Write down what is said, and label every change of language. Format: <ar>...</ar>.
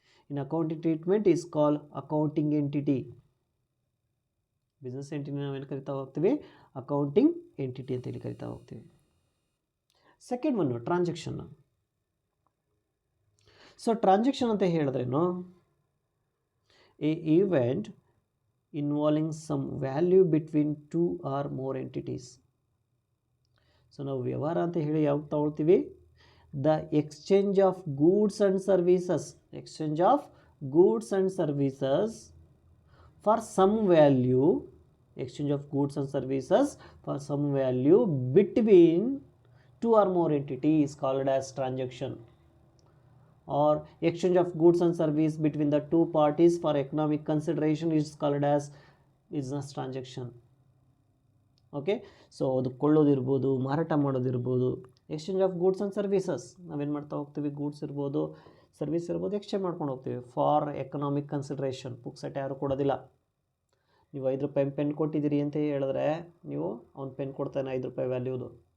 <en>In accounting treatment is call accounting entity.</en> <kn>Business entity ನಾವೇನು ಕರಿತಾ ಹೋಗ್ತೀವಿ, ಅಕೌಂಟಿಂಗ್ ಎಂಟಿಟಿ ಅಂತೇಳಿ ಕರಿತಾ ಹೋಗ್ತೀವಿ. Second one transaction.</kn> <en>so transaction</en> <kn>ಅಂತ ಹೇಳಿದ್ರೇನು,</kn> <en>A event involving some value between 2 or more entities.</en> <kn>So ನಾವು ವ್ಯವಹಾರ ಅಂತ ಹೇಳಿ ಯಾವಾಗ ತಗೊಳ್ತೀವಿ,</kn> <en>The exchange of goods and services, exchange of goods and services for some value, exchange of goods and services for some value between 2 or more entities is called as transaction. Or exchange of goods and service between the two parties for economic consideration is called as business transaction.</en> <kn>Okay, so ಅದು ಕೊಳ್ಳೋದಿರ್ಬೋದು, ಮಾರಾಟ ಮಾಡೋದಿರ್ಬೋದು.</kn> <en>exchange of goods and services</en> <kn>ನಾವೇನು ಮಾಡ್ತಾ ಹೋಗ್ತೀವಿ, goods ಇರ್ಬೋದು, service ಇರ್ಬೋದು, exchange ಮಾಡ್ಕೊಂಡು ಹೋಗ್ತೀವಿ</kn> <en>For economic consideration.</en> <kn>ಪುಕ್ಸಟ್ಟೆ ಯಾರು ಕೊಡೋದಿಲ್ಲ. ನೀವು 5 ರೂಪಾಯಿ ಪೆನ್ ಕೊಟ್ಟಿದ್ದೀರಿ ಅಂತ ಹೇಳಿದ್ರೆ, ನೀವು ಅವ್ನು ಪೆನ್ ಕೊಡ್ತಾನೆ 5 ರೂಪಾಯಿ ವ್ಯಾಲ್ಯೂದು.</kn>